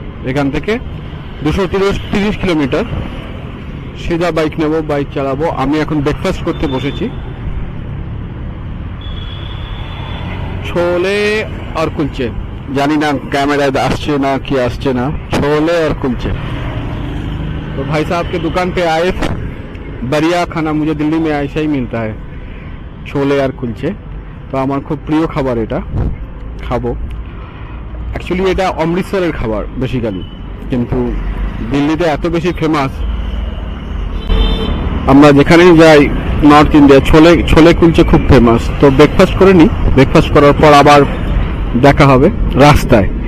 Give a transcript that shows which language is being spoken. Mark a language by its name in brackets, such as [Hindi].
[Bangla] এখান থেকে 230 কিলোমিটার। সিধা বাইক নেব, বাইক চালাবো। আমি এখন ব্রেকফাস্ট করতে বসেছি, छोले और कुलचे। जानी ना कैमरा আসছে না কি আসছে না। [Hindi] छोले और कुलचे। तो भाई साहब के दुकान पे आए, बढ़िया खाना मुझे दिल्ली में ऐसा ही मिलता है, छोले और कुलचे। [Bangla] তো আমার খুব প্রিয় খাবার, এটা খাবো। অ্যাকচুয়ালি এটা অমৃতসরের খাবার বেসিক্যালি, কিন্তু দিল্লিতে এত বেশি ফেমাস, আমরা যেখানেই যাই নর্থ ইন্ডিয়া ছোলে কুলচে খুব ফেমাস। তো ব্রেকফাস্ট করে নিই, ব্রেকফাস্ট করার পর আবার দেখা হবে রাস্তায়।